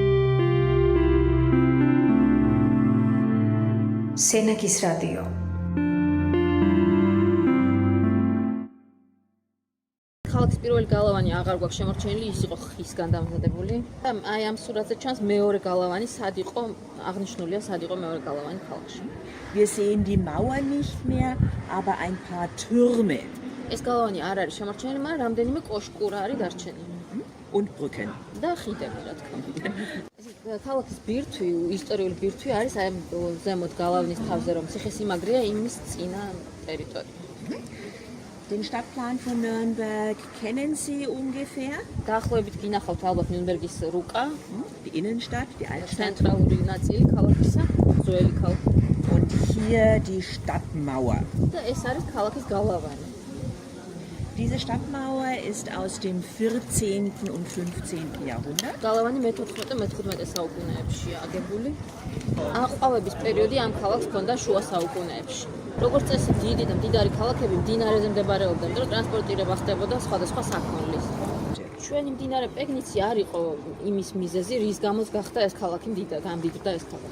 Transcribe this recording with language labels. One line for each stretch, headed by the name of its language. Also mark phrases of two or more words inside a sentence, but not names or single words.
Georgian: Senekis Radio. ქალაქის პირველი გალავანი აღარ გვაქვს შემორჩენილი, ის იყო ხისგან დამზადებული. და აი ამ სურათზე ჩანს მეორე გალავანი, სად იყო აღნიშნულია, სად იყო მეორე გალავანი ქალაქში.
German: Wir sehen die Mauer nicht mehr, aber ein paar Türme
Georgian: ეს გალავანი არ არის შემორჩენილი, მაგრამ რამდენიმე კოშკურა არის დარჩენილი.
German: und Brücken.
Georgian: და ხიდები, რა თქმა უნდა. ქალაქის ბირთვი, ისტორიული ბირთვი არის აი ზემოთ გალავნის თავზე, რომ ციხესიმაგრეა იმის წინა ტერიტორია.
German: Den Stadtplan von Nürnberg kennen Sie ungefähr?
Georgian: დაახლოებით გინახავთ ალბათ ნიუნბერგის რუკა,
German: Die Innenstadt, die Altstadt.
Georgian: ცენტრალური ნაწილი ქალაქისა, ძველი ქალაქი.
German: Und hier die Stadtmauer.
Georgian: და ეს არის ქალაქის გალავანი.
German: Diese Stadtmauer ist aus dem 14. und 15. Jahrhundert.
Georgian: გალავანი მე-14-მე-15 საუკუნეებშია აგებული. აყვავების პერიოდი ამ ქალაქს ჰქონდა შუა საუკუნეებში. როგორც წესი, დიდი და მდიდარი ქალაქები მდინარეზე მდებარეობდნენ, რომ ტრანსპორტირება ხდებოდა სხვადასხვა საქონლის. ჩვენი მდინარე პეგნიცი არ იყო იმის მიზეზი, რის გამოც გახდა ეს ქალაქი გამდიდრდა ეს ქალაქი.